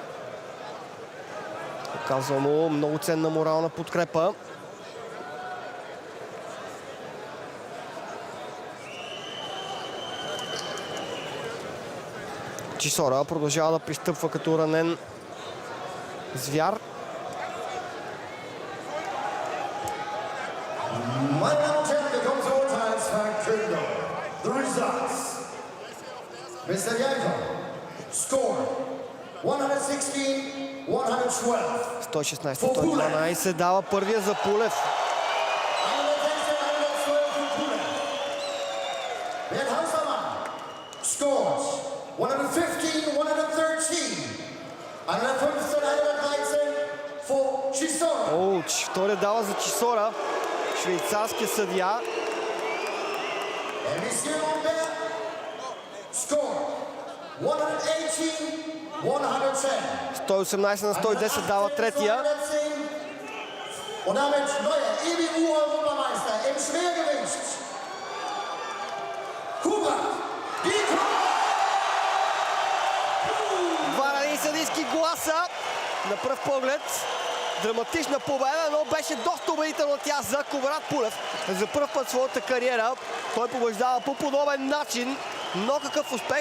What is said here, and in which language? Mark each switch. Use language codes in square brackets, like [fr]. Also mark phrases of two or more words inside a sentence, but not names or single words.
[bg] Оказва му много ценна морална подкрепа. Чисора продължава да пристъпва като ранен звяр. [en] Mr. Yanko, score 116-112. [bg] 116-112 дава първия за Пулев. [de] Wer 115, 113. [en] 115, 113 for Chisora. [bg] О, втория дава за Чисора. Швейцарския съдия. [en] And Monsieur Lambert score 118, 110. [bg] 118 на 110 дава третия. [de] Und damit neuer EBU-Europameister im Schwergewicht. Kubrat. [bg] Два ранени съдийски гласа. На пръв поглед драматична победа, но беше доста убедителна тя за Кубрат Пулев. За първ път в своята кариера той побеждава по подобен начин, но какъв успех!